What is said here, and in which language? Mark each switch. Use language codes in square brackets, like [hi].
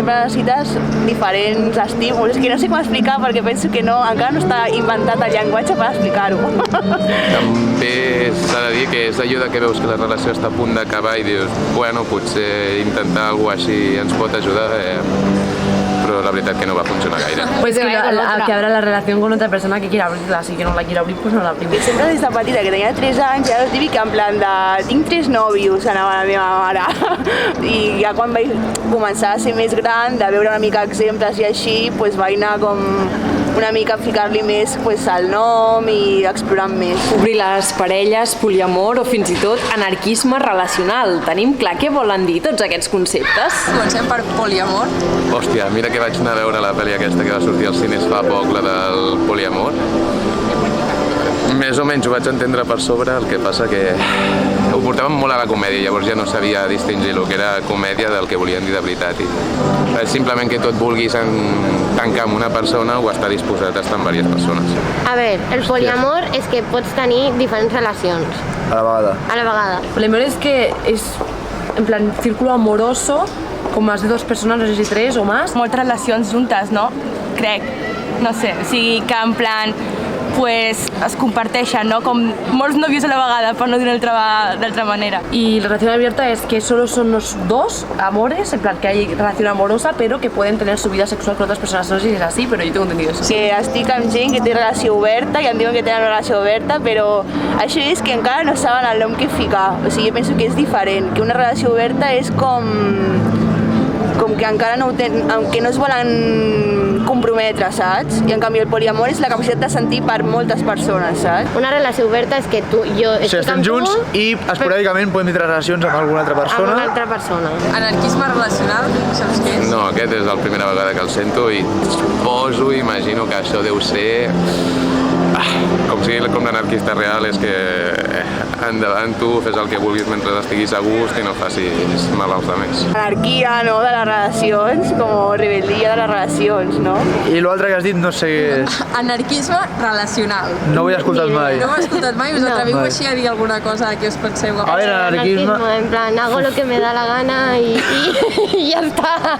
[ca] Sempre necessites diferents estímuls, és que no sé com explicar perquè penso que encara no està inventat el llenguatge per explicar-ho. També s'ha de dir que és allò que veus que la relació està a punt d'acabar i dius, bueno, potser intentar alguna cosa així ens pot ajudar, però la veritat que no va funcionar gaire. [es] Pues que habrá la relación con otra persona que quiera abrirla, si que no la quiere abrir, pues no la abrimos. [ca] Sempre des de petita, que tenia 3 anys, era el típic en plan de tinc 3 nòvios, anava la meva mare. I ja quan vaig començar a ser més gran, de veure una mica exemples i així, pues vaig anar com una mica a ficar-li més el nom i explorant més. Obrir les parelles, poliamor o fins i tot anarquisme relacional. Tenim clar què volen dir tots aquests conceptes? Comencem per poliamor. Hòstia, mira que vaig anar a veure la pel·li aquesta que va sortir als cines fa poc, la del poliamor. Més o menys ho vaig entendre per sobre, el que passa que ho portàvem molt a la comèdia, llavors ja no sabia distingir el que era comèdia del que volien dir de veritat. I simplement que tu et vulguis tancar amb una persona o estar disposat a estar amb diverses persones. A veure, el poliamor és que pots tenir diferents relacions. A la vegada. A la vegada. [es] Poliamor es que es en plan círculo amoroso con más de 2 personas, no sé si 3 o más. [ca] Moltes relacions juntes, no? Crec. No sé, o sigui que en plan pues es comparteixen, ¿no? Com molts nòvios a la vegada, per no dir d'altra manera. [es] Y la relación abierta es que solo son los 2 amores, en plan que hay relación amorosa, pero que pueden tener su vida sexual con otras personas. No sé si es así, pero yo tengo entendido eso. [ca] Que estic amb gent que té relació oberta i em diuen que tenen relació oberta, però això és que encara no saben el nom que ficar. O sigui, jo penso que és diferent, que una relació oberta és com que encara no ho tenen, que no es volen comprometre, saps? I en canvi el poliamor és la capacitat de sentir per moltes persones, saps? Una relació oberta és que jo estic amb tu... estem junts i esporàdicament podem tenir relacions amb alguna altra persona. Amb una altra persona. Anarquisme relacional, saps què és? No, aquest és la primera vegada que el sento i suposo, imagino que això deu ser... Com sigui com l'anarquista real, és que endavant tu fes el que vulguis mentre estiguis a gust i no facis mal als altres. Anarquia, no?, de les relacions, com rebel·lia de les relacions, no? I l'altre que has dit no sé què és. Anarquisme relacional. No ho he escoltat mai. No ho he escoltat mai, us atreviu així a dir alguna cosa que us penseu? A veure, anarquisme... [es] En plan, hago lo que me da la gana y ya está.